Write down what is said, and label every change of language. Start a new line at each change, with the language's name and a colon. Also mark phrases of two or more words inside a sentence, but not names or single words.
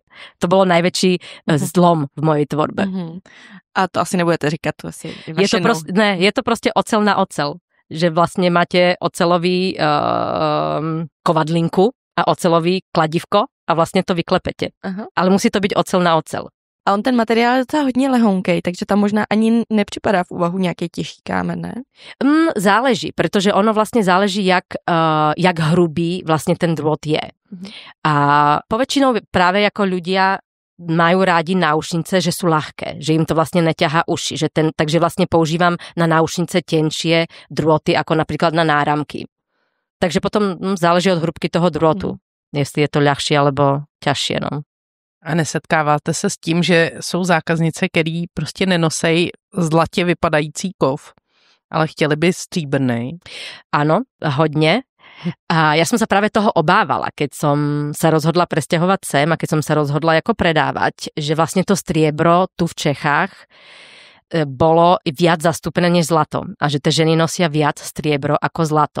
Slovak: To bolo najväčší zlom v mojej tvorbe. A to asi nebudete říkať, to asi je to proste oceľ na oceľ, že vlastne máte oceľový kovadlinku a oceľový kladivko a vlastne to vyklepete. Ale musí to byť oceľ na oceľ.
Czech: A on ten materiál je docela hodně lehonkej, takže tam možná ani nepřipadá v úvahu nějaký těžký kámen, ne?
Slovak: Záleží, pretože ono vlastne záleží, jak hrubý vlastne ten drôt je. A poväčšinou práve ako ľudia majú rádi náušnice, že sú ľahké, že im to vlastne neťahá uši, takže vlastne používam na náušnice tenšie drôty ako napríklad na náramky. Takže potom záleží od hrubky toho drôtu, jestli je to ľahšie alebo ťažšie, no.
Czech: A nesetkáváte se s tím, že jsou zákaznice, který prostě nenosejí zlatě vypadající kov, ale chtěli by stříbrnej?
Slovak: Áno, hodne. A ja som sa práve toho obávala, keď som sa rozhodla presťahovať sem a keď som sa rozhodla ako predávať, že vlastne to striebro tu v Čechách bolo viac zastúpené než zlato a že tie ženy nosia viac striebro ako zlato.